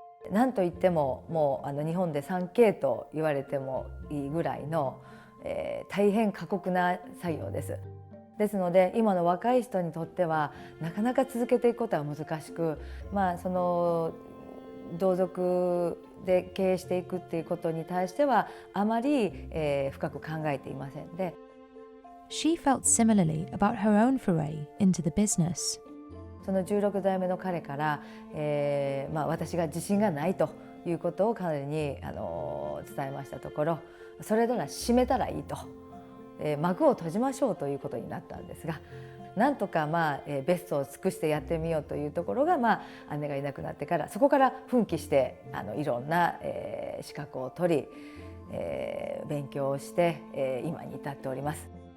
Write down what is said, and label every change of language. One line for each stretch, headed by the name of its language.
Japanese: なんといってももう日本で 3K と言われてもいいぐらいの、大変過酷な作業です。ですので今の若い人にとってはなかなか続けていくことは難しく、その同族で経営していくっていうことに対してはあまり、深く考えていませんで。
English: She felt similarly about her own foray into the business.
Japanese: その16代目の彼から、私が自信がないということを彼に伝えましたところ、それなら閉めたらいいと、幕を閉じましょうということになったんですが、なんとかベストを尽くしてやってみようというところが、姉がいなくなってからそこから奮起していろんな、資格を取り、勉強をして、今に至っております。